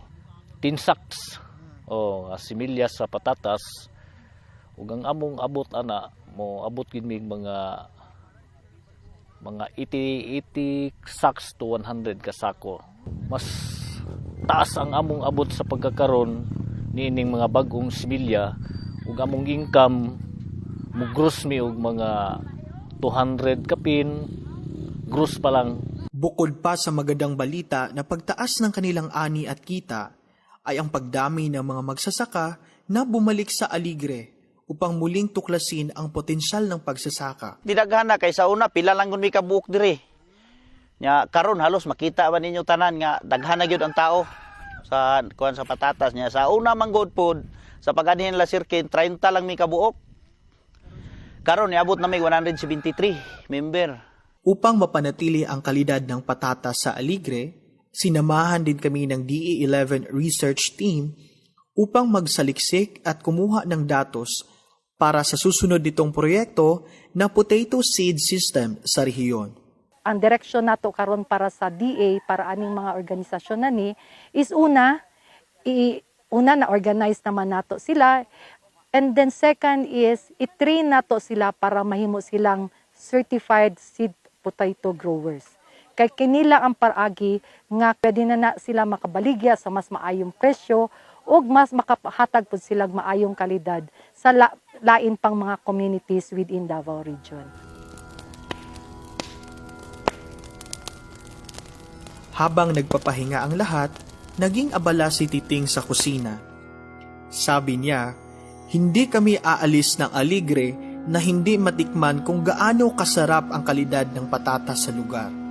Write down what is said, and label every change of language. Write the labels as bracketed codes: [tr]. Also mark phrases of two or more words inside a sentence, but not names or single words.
[ceb] 10 sacks o similya sa patatas ug ang among abot ana mo abot gid mig mga 80 sacks to 100 ka sako. Mas taas ang among abot sa pagkakaron niining mga bag-ong similya ug among income mo gross mi og mga 200 kapin gross pa lang. [tl] Bukod pa sa magandang balita na pagtaas ng kanilang ani at kita, ay ang pagdami ng mga magsasaka na bumalik sa Aligre upang muling tuklasin ang potensyal ng pagsasaka. [ceb] Didaghana kay sa una pila lang gud mi ka buok diri. Nya karon halos makita ba ninyo tanan nga daghana gyud ang tao sa kuan sa patatas niya. Sa una man gud pod sa pag-anhin la sirkin 30 lang mi ka buok. Karon niabot na may 173 member. [tl] Upang mapanatili ang kalidad ng patatas sa Aligre, sinamahan din kami ng DE11 [en] research team [tl] upang magsaliksik at kumuha ng datos para sa susunod nitong proyekto na [en] potato seed system [tl] sa rehiyon. [ceb] Ang direksyon nato karon para sa DA para aning mga organisasyon na ni is una na organize naman nato sila, and then second is i-train nato sila para mahimo silang [en] certified seed potato growers. [ceb] Kay kinila ang paragi nga pwede na sila makabaligya sa mas maayong presyo ug mas makahatag pud sila maayong kalidad sa lain pang mga [en] communities within Davao Region. [tl] Habang nagpapahinga ang lahat, naging abala si Titing sa kusina. Sabi niya, hindi kami aalis ng Aligre na hindi matikman kung gaano kasarap ang kalidad ng patatas sa lugar.